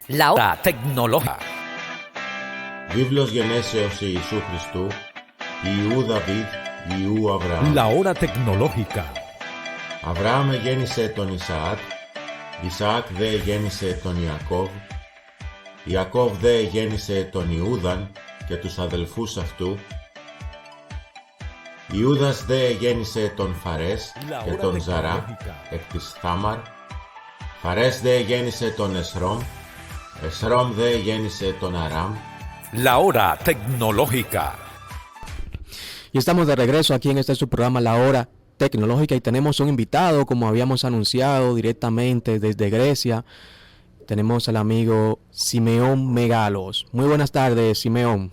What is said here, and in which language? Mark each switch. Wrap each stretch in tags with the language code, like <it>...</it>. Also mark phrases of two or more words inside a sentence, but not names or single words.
<es>La hora tecnológica.</es> <el>Βίβλος γενέσεως Ιησού Χριστού, Ιού Δαβίδ, Ιού Αβραάμ.</el> <es>La hora tecnológica.</es> <el>Αβραάμ γέννησε τον Ισαάκ, Ισαάκ δε γέννησε τον Ιακώβ, Ιακώβ δε γέννησε τον Ιούδαν και τους αδελφούς αυτού, Ιούδας δε γέννησε τον Φαρές και τον Ζαρά εκ της Θάμαρ, Φαρές δε γέννησε τον Εσρόμ, Εσρόμ δε γέννησε τον Αράμ.</el> <es>La hora tecnológica. Y estamos de regreso aquí en este su programa La Hora Tecnológica y tenemos un invitado, como habíamos anunciado, directamente desde Grecia. Tenemos al amigo Simeón Megalos. Muy buenas tardes, Simeón.</es>